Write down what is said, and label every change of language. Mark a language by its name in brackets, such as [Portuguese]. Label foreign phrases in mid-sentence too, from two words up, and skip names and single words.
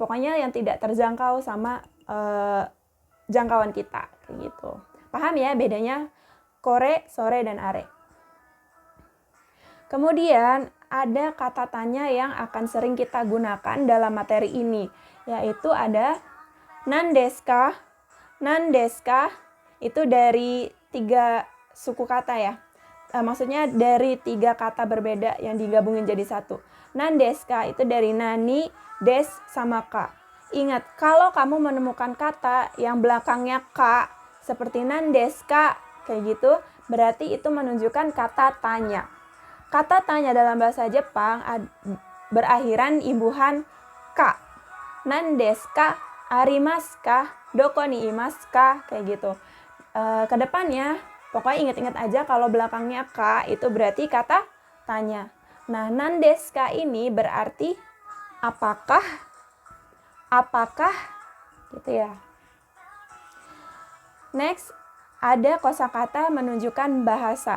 [Indonesian] Pokoknya yang tidak terjangkau sama jangkauan kita, kayak gitu. Paham ya bedanya [Japanese] これ、それ, [Indonesian] dan are? Kemudian ada kata tanya yang akan sering kita gunakan dalam materi ini, yaitu ada [Japanese] なんですか. なんですか [Indonesian] itu dari 3 suku kata ya. Maksudnya dari 3 kata berbeda yang digabungin jadi satu. [Japanese] なんですか [Indonesian] itu dari nani, des, sama ka. Ingat, kalau kamu menemukan kata yang belakangnya ka, seperti [Japanese] なんですか, [Indonesian] kayak gitu, berarti itu menunjukkan kata tanya. Kata tanya dalam bahasa Jepang berakhiran imbuhan ka. [Japanese] なんですか、ありますか、どこにいますか, [Indonesian] kayak gitu. Kedepannya, pokoknya ingat-ingat aja kalau belakangnya ka itu berarti kata tanya. Nah, [Japanese] なんですか [Indonesian] ini berarti apakah, gitu ya. Next, ada kosakata menunjukkan bahasa.